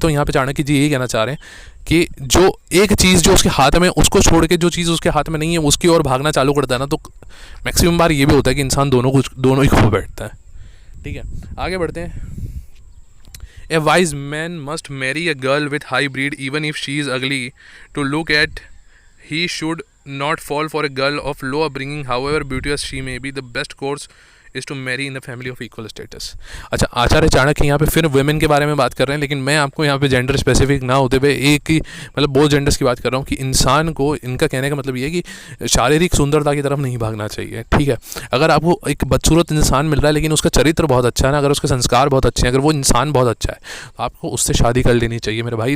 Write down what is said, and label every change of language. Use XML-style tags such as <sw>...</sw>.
<hi>तो यहाँ पे चाणक्य जी यही कहना चाह रहे हैं कि जो एक चीज़ जो उसके हाथ में, उसको छोड़ के जो चीज़ उसके हाथ में नहीं है उसकी ओर भागना चालू करता है ना, तो मैक्सिमम बार ये भी होता है कि इंसान दोनों ही खो बैठता है। ठीक है, आगे बढ़ते हैं।</hi> <en>A wise man must marry a girl with high breed even if she is ugly to look at. He should not fall for a girl of low upbringing, however beauteous she may be. The best course is to marry in the family of equal status.</en> <hi>अच्छा, आचार्य चाणक्य यहाँ पे फिर women के बारे में बात कर रहे हैं, लेकिन मैं आपको यहाँ पे जेंडर स्पेसिफिक ना होते हुए एक ही, मतलब बहुत जेंडर्स की बात कर रहा हूँ कि इंसान को, इनका कहने का मतलब ये है कि शारीरिक सुंदरता की तरफ नहीं भागना चाहिए। ठीक है, अगर आपको एक बदसूरत इंसान मिल रहा है लेकिन उसका चरित्र बहुत अच्छा है ना, अगर उसके संस्कार बहुत अच्छे हैं, अगर वो इंसान बहुत अच्छा है, तो आपको उससे शादी कर लेनी चाहिए मेरे भाई।</hi>